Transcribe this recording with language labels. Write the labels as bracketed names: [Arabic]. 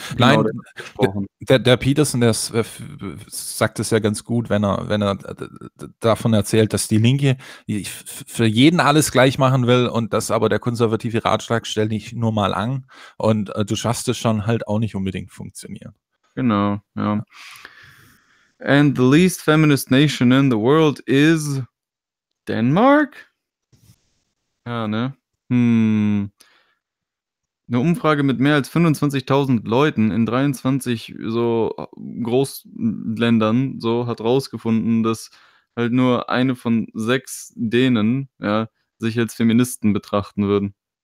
[German] Genau, nein, der Peterson, der sagt es ja ganz gut, wenn er davon erzählt, dass die Linke für jeden alles gleich machen will und dass aber der konservative Ratschlag stell dich nur mal an und du schaffst es schon halt auch nicht unbedingt funktionieren. Genau, ja. [English] And the least feminist nation in the world is Denmark? [German] Ja, ne? Eine Umfrage mit mehr als 25.000 Leuten in 23 so Großländern so hat rausgefunden, dass halt nur eine von sechs Dänen ja, sich als Feministen betrachten würden.